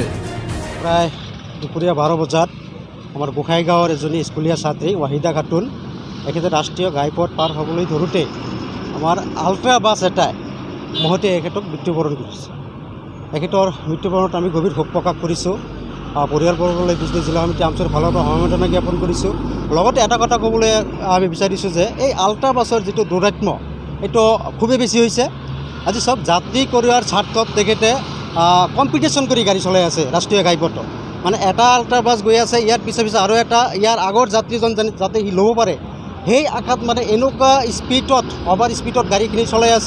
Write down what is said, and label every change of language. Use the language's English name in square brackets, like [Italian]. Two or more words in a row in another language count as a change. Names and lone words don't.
[Assamese] প্ৰায় দুপৰীয়া 12 বজাত আমাৰ গোসাঁইগাঁৱৰ এজনী স্কুলীয়া ছাত্ৰী ৱাহিদা খাতুন এখেতে ৰাষ্ট্ৰীয় ঘাইপথ পাৰ হ'বলৈ ধৰোঁতে আমাৰ আল্ট্ৰা বাছ এটাই মহতে এখেতক মৃত্যুবৰণ কৰিছে। এখেতৰ মৃত্যুবৰণত আমি গভীৰ শোক প্ৰকাশ কৰিছোঁ। পৰিয়ালবৰ্গলৈ বিজনী জিলা সমিতি আমছুৰ ফালৰ পৰা সমবেদনা জ্ঞাপন কৰিছোঁ। লগতে এটা কথা ক'বলৈ আমি বিচাৰিছোঁ যে এই আল্ট্ৰা বাছৰ যিটো দুৰাত্ম এইটো খুবেই বেছি হৈছে। আজি সব যাত্ৰী কঢ়িওৱাৰ স্বাৰ্থত তেখেতে কম্পিটিশ্যন কৰি গাড়ী চলাই আছে ৰাষ্ট্ৰীয় ঘাইপথত। মানে এটা আল্ট্ৰা বাছ গৈ আছে, ইয়াৰ পিছে পিছে আৰু এটা ইয়াৰ আগৰ যাত্ৰীজন যাতে সি ল'ব পাৰে সেই আশাত মানে এনেকুৱা স্পীডত অভাৰ স্পীডত গাড়ীখিনি চলাই আছে।